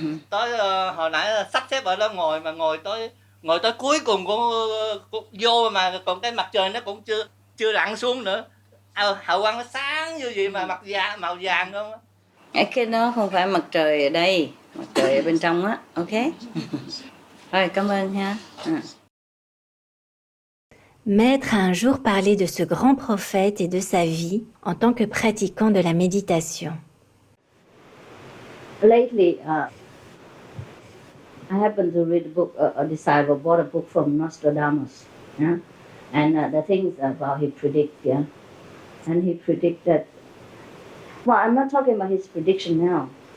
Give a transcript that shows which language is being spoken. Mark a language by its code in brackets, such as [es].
[vi] Tới hồi nãy sắp xếp ở đó ngồi tới cuối cùng cũng vô mà còn cái mặt trời nó cũng chưa lặn xuống nữa. Hào quang nó sáng như vậy mà màu vàng không á. Cái đó không phải mặt trời ở đây, mặt trời ở bên trong á, ok? Rồi, cảm ơn ha. [fr] Maître a un jour parlé de ce grand prophète et de sa vie en tant que pratiquant de la méditation. [en] Lately, I happened to read a book, a disciple bought a book from Nostradamus, yeah? And the things about he predict, yeah? And he predicted, well, I'm not talking about his prediction now.